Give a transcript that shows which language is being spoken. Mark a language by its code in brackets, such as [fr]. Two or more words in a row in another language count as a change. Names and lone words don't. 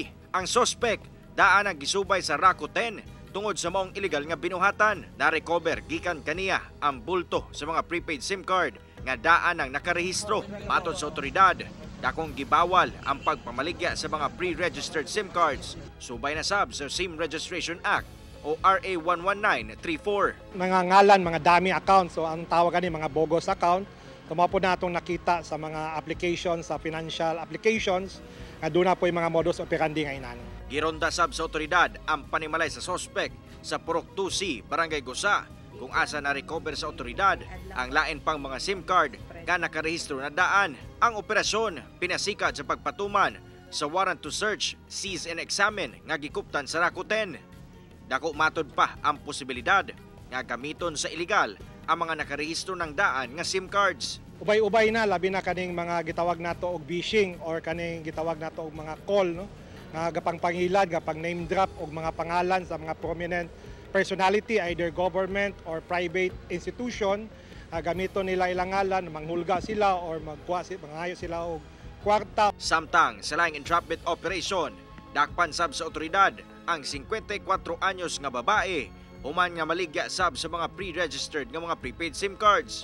[ceb] Ang suspect daan ang gisubay sa Raco 10 tungod sa maong illegal nga binuhatan. Na-recover gikan kaniya ang bulto sa mga [en] prepaid SIM card [ceb] nga daan ang nakarehistro. Matod sa otoridad, dakong gibawal ang pagpamaligya sa mga [en] pre-registered SIM cards. [ceb] Subay na sab sa SIM Registration Act o RA 11934. Mga ngalan, mga dami account. So ang tawag ni mga [en] bogus account. [ceb] Tumapod na itong nakita sa mga applications, sa [en] financial applications, [ceb] nga [tl] doon na po yung [ceb] mga [la] modus operandi [ceb] nga inan. Gironda sab sa otoridad ang panimalay sa suspect sa Purok 2C, Barangay Gusa, kung asa na-recover sa otoridad ang lain pang mga SIM card nga nakarehistro na daan. Ang operasyon pinasikat sa pagpatuman sa [en] warrant to search, seize and examine [ceb] nga gikuptan sa Raco 10. Dako matod pa ang posibilidad nga gamiton sa illegal ang mga nakarehistro ng daan nga SIM cards. Ubay-ubay na, labi na kaning mga gitawag nato og phishing or kaning gitawag nato og mga call, no? Nga gapang pangilad, gapang name drop og mga pangalan sa mga [en] prominent personality, either government or private institution. [ceb] Gamiton nila ilang ngalan, manghulga sila or manghayo sila og kwarta. Samtang sa laing entrapment operation, dakpan sab sa otoridad ang 54 anyos nga babae human nga maligya sab sa mga pre-registered nga mga [en] prepaid SIM cards.